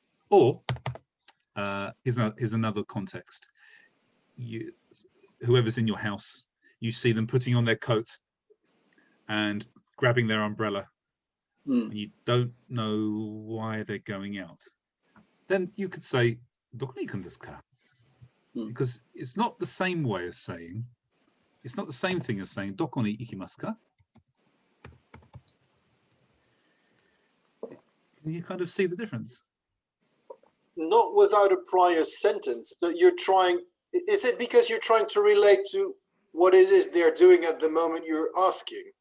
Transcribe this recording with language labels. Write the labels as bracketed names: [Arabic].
[English] Or here's another context. Whoever's in your house, you see them putting on their coat and grabbing their umbrella, and you don't know why they're going out. Then you could say, [Japanese] どこに行くんですか? [English] Because it's not the same way as saying, it's not the same thing as saying, [Japanese] どこに行きますか? [English] Can you kind of see the difference? Not without a prior sentence. That you're trying. Is it because you're trying to relate to what it is they're doing at the moment you're asking?